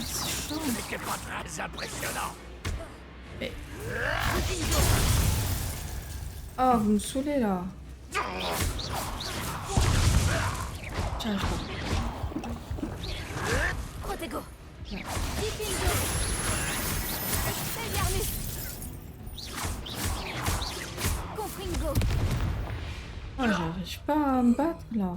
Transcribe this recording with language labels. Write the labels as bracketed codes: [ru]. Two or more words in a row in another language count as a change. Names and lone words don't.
[fr] C'est chiant. Ce n'était pas très impressionnant. Mais... Oh, vous me saoulez là. J'arrive pas. Protego. Ouais. Dipingo. Expelliarmus. Confringo. Oh, j'arrive pas à me battre là.